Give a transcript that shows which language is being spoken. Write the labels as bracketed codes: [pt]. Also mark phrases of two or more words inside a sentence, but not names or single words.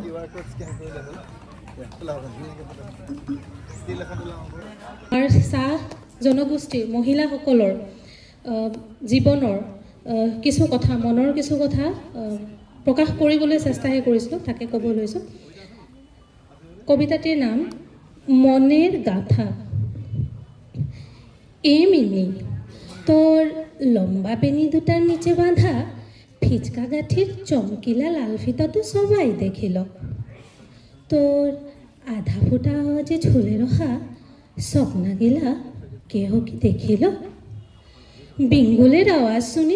[as] আমাৰ চাহ জনগোষ্ঠীৰ মহিলাসকলৰ জীৱনৰ কিছু কথা মনৰ কিছু কথা প্ৰকাশ কৰিবলৈ চেষ্টাহে কৰিছিলোঁ তাকে ক'ব লৈছোঁ কবিতাটিৰ নাম [sck] মনের গাথা এমিনি তোর লম্বা বেনি দুটার নিচে বাঁধা ফিচকা গাঠির চমকিলা লাল ফিতা তো সবাই দেখিল তোর আধা ফুটা আওয়াজে ঝুলে রহা স্বপ্নাগিলা কেহ কি দেখিল বিঙ্গুলের আওয়াজ শুনি